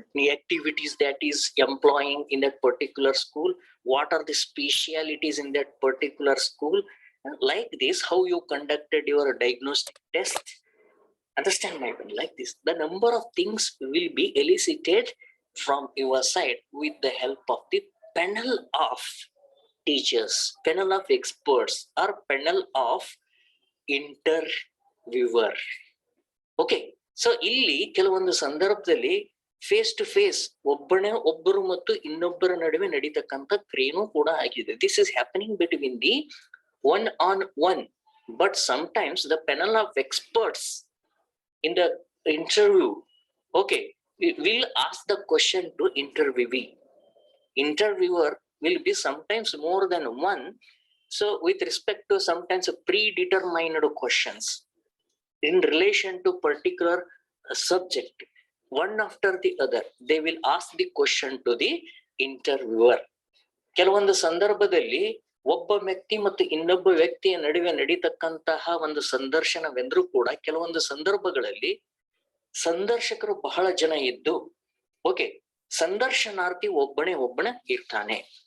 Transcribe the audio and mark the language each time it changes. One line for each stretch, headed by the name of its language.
English: activities that is employing in that particular school, what are the specialities in that particular school, like this, how you conducted your diagnostic test. Understand my point? Like this, the number of things will be elicited from your side with the help of the panel of teachers, panel of experts, or panel of interviewer.
Kannada: Okay, so ಇಲ್ಲಿ ಕೆಲವೊಂದು ಸಂದರ್ಭದಲ್ಲಿ face to face ಒಬ್ಬರು ಮತ್ತು ಇನ್ನೊಬ್ಬರ ನಡುವೆ ನಡೀತಕ್ಕಂಥ ಕ್ರಿಯೆನೂ ಕೂಡ ಆಗಿದೆ.
English: This is happening between the one on one, but sometimes the panel of experts in the interview, okay, will ask the question to interviewee. Interviewer will be sometimes more than one, so with respect to sometimes predetermined questions in relation to particular subject, one after the other they will ask the question to the interviewer.
Kannada: ಕೆಲವೊಂದು ಸಂದರ್ಭದಲ್ಲಿ ಒಬ್ಬ ವ್ಯಕ್ತಿ ಮತ್ತು ಇನ್ನೊಬ್ಬ ವ್ಯಕ್ತಿಯ ನಡುವೆ ನಡೀತಕ್ಕಂತಹ ಒಂದು ಸಂದರ್ಶನವೆಂದ್ರೂ ಕೂಡ ಕೆಲವೊಂದು ಸಂದರ್ಭಗಳಲ್ಲಿ ಸಂದರ್ಶಕರು ಬಹಳ ಜನ ಇದ್ದು, ಓಕೆ, ಸಂದರ್ಶನಾರ್ಥಿ ಒಬ್ಬನೇ ಇರ್ತಾನೆ.